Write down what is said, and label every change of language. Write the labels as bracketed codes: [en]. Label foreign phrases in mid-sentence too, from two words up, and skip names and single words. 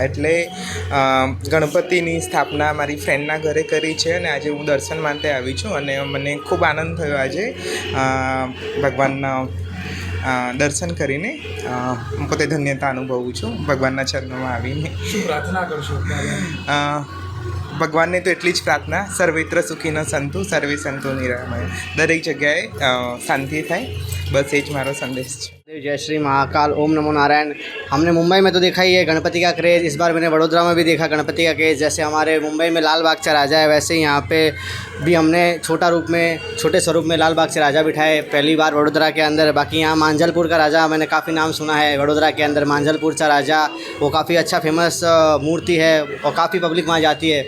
[gu] એટલે ગણપતિની સ્થાપના મારી ફ્રેન્ડના ઘરે કરી છે અને આજે હું દર્શન માટે આવી છું અને મને ખૂબ આનંદ થયો આજે ભગવાનના દર્શન કરીને। હું પોતે ધન્યતા અનુભવું છું ભગવાનના ચરણોમાં આવીને। શું પ્રાર્થના કરશો? ભગવાનને તો એટલી જ પ્રાર્થના, [sa] सर्वत्र सुखीनो संतु सर्वे संतो निरामय, [gu] દરેક જગ્યાએ શાંતિ થાય, બસ એ જ મારો સંદેશ છે। [hi] जय श्री महाकाल, ओम नमो नारायण। हमने मुंबई में तो देखा ही है गणपति का क्रेज़, इस बार मैंने वडोदरा में भी देखा गणपति का क्रेज़। जैसे हमारे मुंबई में लाल बाग चा राजा है, वैसे ही यहाँ पे भी हमने छोटे स्वरूप में लाल बाग से राजा बिठाए पहली बार वडोदरा के अंदर। बाकी यहाँ मांझलपुर का राजा मैंने काफ़ी नाम सुना है वडोदरा के अंदर, मांझलपुर का राजा वो काफ़ी अच्छा फेमस मूर्ति है और काफ़ी पब्लिक वहाँ जाती है।